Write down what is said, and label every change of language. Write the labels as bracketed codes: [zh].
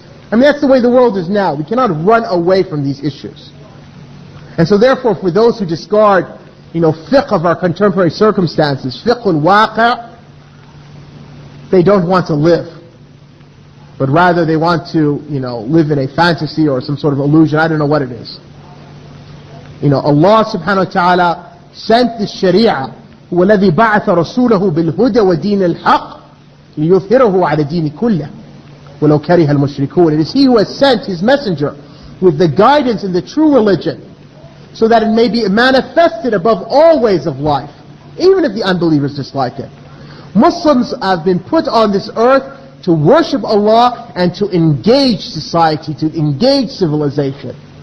[en] I mean, that's the way the world is now. We cannot run away from these issues. And so therefore, for those who discard, you know, fiqh of our contemporary circumstances, fiqh al-waqi', they don't want to live. But rather they want to, you know, live in a fantasy or some sort of illusion. I don't know what it is. You know, Allah subhanahu wa ta'ala sent the Sharia, [ar] هو الذي بعث رسوله بالهدى ودين الحق ليظهره على الدين كله. وَلَوْ كَرِهَ الْمُشْرِكُونَ. [en] It is He who has sent His messenger with the guidance in the true religion, so that it may be manifested above all ways of life, even if the unbelievers dislike it. Muslims have been put on this earth to worship Allah and to engage society, to engage civilization.